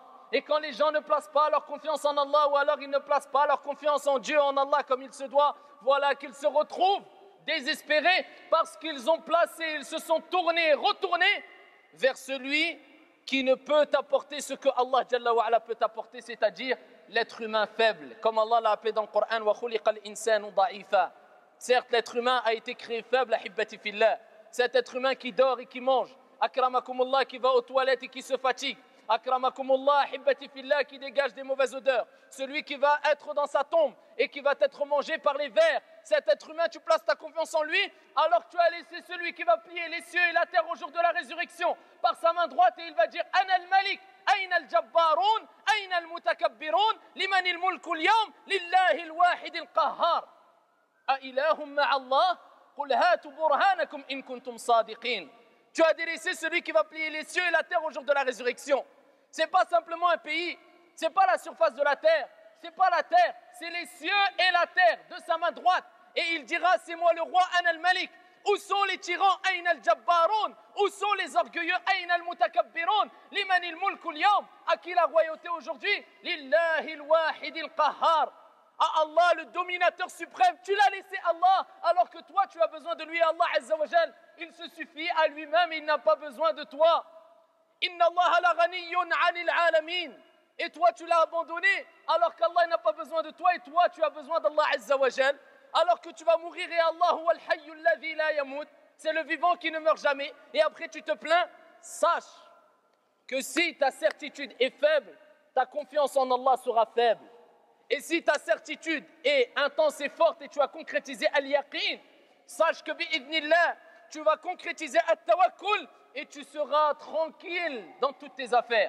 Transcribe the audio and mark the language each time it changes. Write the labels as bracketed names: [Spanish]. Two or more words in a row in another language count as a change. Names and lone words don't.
[French] Et quand les gens ne placent pas leur confiance en Allah, ou alors ils ne placent pas leur confiance en Dieu, en Allah comme il se doit, voilà qu'ils se retrouvent désespérés parce qu'ils ont placé, ils se sont tournés, retournés vers celui qui ne peut t'apporter ce que Allah [Arabic] جل وعلا [French] peut t'apporter, c'est-à-dire l'être humain faible. Comme Allah l'a appelé dans le Coran, [Arabic] وخلق الإنسان ضعيفا. [French] Certes, l'être humain a été créé faible, [Arabic] أحبتي في الله. [French] Cet être humain qui dort et qui mange, akramakumullah, qui va aux toilettes et qui se fatigue. [Arabic] أكرمكم الله، أحبتي في الله, [French] qui dégage des mauvaises odeurs. Celui qui va être dans sa tombe et qui va être mangé par les vers. Cet être humain, tu places ta confiance en lui, alors que tu as laissé celui qui va plier les cieux et la terre au jour de la résurrection par sa main droite et il va dire [Arabic] أنا الملك أين الجبارون أين المتكبرون لمن الملك اليوم لله الواحد القهار. أإله مع الله قل هاتوا برهانكم إن كنتم صادقين. [French] Tu as délaissé celui qui va plier les cieux et la terre au jour de la résurrection. Ce n'est pas simplement un pays, ce n'est pas la surface de la terre, ce n'est pas la terre, c'est les cieux et la terre de sa main droite. Et il dira, c'est moi le roi, [Arabic] أنا الملك. [French] Où sont les tyrans, [Arabic] أين الجبارون? [French] Où sont les orgueilleux, [Arabic] أين المتكبرون؟ لمن الملك اليوم? [French] À qui la royauté aujourd'hui? [Arabic] لله الواحد القهار. [French] À Allah, le dominateur suprême. Tu l'as laissé Allah, alors que toi, tu as besoin de lui. Allah [Arabic] عز وجل, [French] il se suffit à lui-même, il n'a pas besoin de toi. [Arabic] إن الله لغني عن العالمين. [French] Et toi, tu l'as abandonné, alors qu'Allah n'a pas besoin de toi, et toi, tu as besoin d'Allah [Arabic] عز وجل. [French] Alors que tu vas mourir, et Allah [Arabic] هو الحي الذي لا يموت. [French] C'est le vivant qui ne meurt jamais. Et après, tu te plains. Sache que si ta certitude est faible, ta confiance en Allah sera faible. Et si ta certitude est intense et forte et tu as concrétisé al-yaqin, sache que bi'idhnillah, tu vas concrétiser at-tawakkul et tu seras tranquille dans toutes tes affaires.